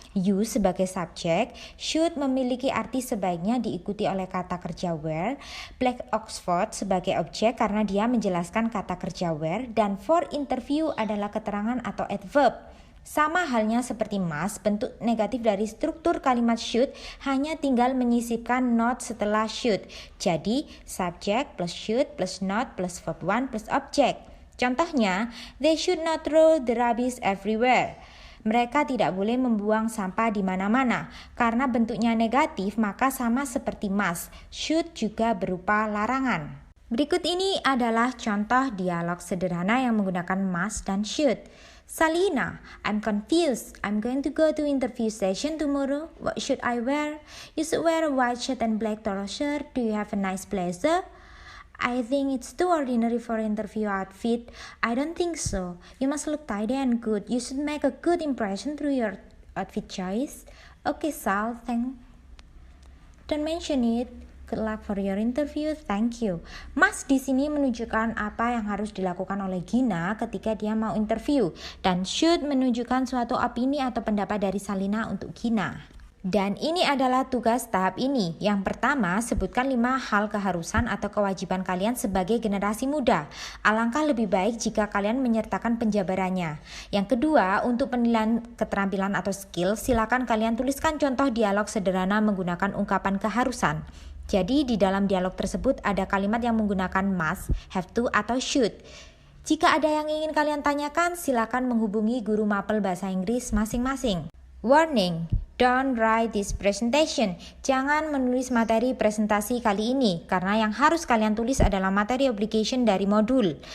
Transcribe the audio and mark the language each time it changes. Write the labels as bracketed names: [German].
[Indonesian] You sebagai subjek, should memiliki arti sebaiknya diikuti oleh kata kerja wear, black Oxford sebagai objek karena dia menjelaskan kata kerja wear, dan for interview adalah keterangan atau adverb. Sama halnya seperti must, bentuk negatif dari struktur kalimat should hanya tinggal menyisipkan not setelah should. Jadi, [English] subject plus should plus not plus verb 1 plus object. [Indonesian] Contohnya, [English] they should not throw the rubbish everywhere. [Indonesian] Mereka tidak boleh membuang sampah di mana-mana. Karena bentuknya negatif, maka sama seperti must, should juga berupa larangan. Berikut ini adalah contoh dialog sederhana yang menggunakan must dan should. [English] Salina, I'm confused. I'm going to go to interview session tomorrow. What should I wear? You should wear a white shirt and black trouser. Do you have a nice blazer? I think it's too ordinary for interview outfit. I don't think so. You must look tidy and good. You should make a good impression through your outfit choice. Okay, Sal, don't mention it. Good luck for your interview. Thank you. [Indonesian] Mas di sini menunjukkan apa yang harus dilakukan oleh Gina ketika dia mau interview, dan should menunjukkan suatu opini atau pendapat dari Salina untuk Gina. Dan ini adalah tugas tahap ini. Yang pertama, sebutkan 5 hal keharusan atau kewajiban kalian sebagai generasi muda. Alangkah lebih baik jika kalian menyertakan penjabarannya. Yang kedua, untuk penilaian keterampilan atau skill, silakan kalian tuliskan contoh dialog sederhana menggunakan ungkapan keharusan. Jadi di dalam dialog tersebut ada kalimat yang menggunakan must, have to, atau should. Jika ada yang ingin kalian tanyakan, silakan menghubungi guru mapel bahasa Inggris masing-masing. [English] Warning, don't write this presentation. [Indonesian] Jangan menulis materi presentasi kali ini, karena yang harus kalian tulis adalah materi obligation dari modul.